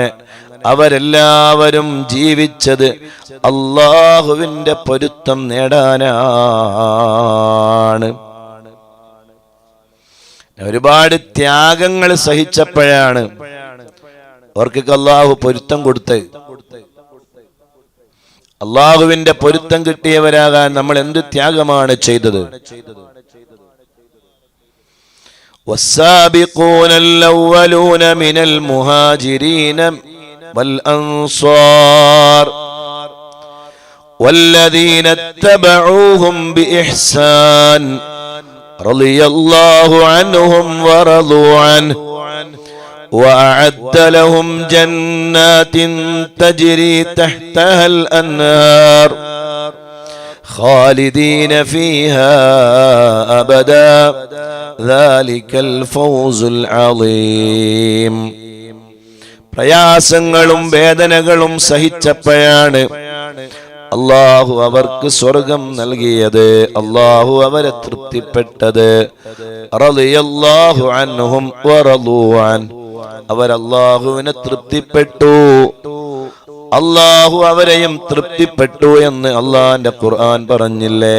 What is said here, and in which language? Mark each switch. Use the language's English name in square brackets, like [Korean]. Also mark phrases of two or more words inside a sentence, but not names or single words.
[Malayalam] അവരെല്ലാവരും ജീവിച്ചത് അല്ലാഹുവിന്റെ പൊരുത്തം നേടാനാണ്. ഒരുപാട് ത്യാഗങ്ങൾ സഹിച്ചപ്പോഴാണ് അവർക്കൊക്കെ അല്ലാഹു പൊരുത്തം കൊടുത്തത്. അല്ലാഹുവിന്റെ പൊരുത്തം കിട്ടിയവരാകാൻ നമ്മൾ എന്ത് ത്യാഗമാണ് ചെയ്തത്? [Arabic] والسابقون الأولون من المهاجرين والأنصار والذين اتبعوهم بإحسان رضي الله عنهم ورضوا عنه وأعد لهم جنات تجري تحتها الأنهار خالدين فيها أبدا ذلك الفوز العظيم. [Malayalam] പ്രയാസങ്ങളും വേദനകളും സഹിച്ചപ്പോഴാണ് അല്ലാഹു അവർക്ക് സ്വർഗം നൽകിയത്, അല്ലാഹു അവരെ തൃപ്തിപ്പെട്ടത്. [Arabic] رضي الله عنهم ورضوا عن. [Malayalam] അവർ അല്ലാഹുവിനെ തൃപ്തിപ്പെട്ടു, അല്ലാഹു അവരെയും തൃപ്തിപ്പെട്ടു എന്ന് അല്ലാഹുവിന്റെ ഖുർആൻ പറഞ്ഞില്ലേ?